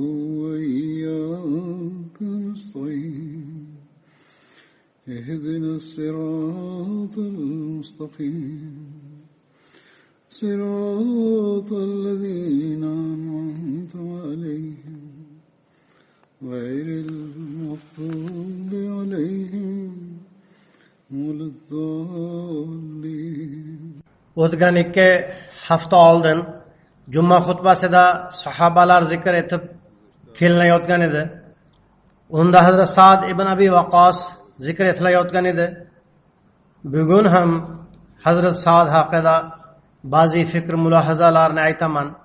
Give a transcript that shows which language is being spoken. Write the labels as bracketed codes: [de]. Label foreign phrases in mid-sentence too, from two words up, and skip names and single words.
[ar] وإياك نستعين اهدنا الصراط المستقيم صراط الذين أنعمت عليهم غير المغضوب عليهم ولا الضالين. [uz] O'tgan 2 hafta oldin Juma xutbasida sahobalar zikr etib kelinayotgan edi. Unda Hazrat Sa'd ibn Abi Waqqas zikr etilayotgan edi. Bugun ham Hazrat Sa'd haqida ba'zi fikr mulohazalarni aytaman.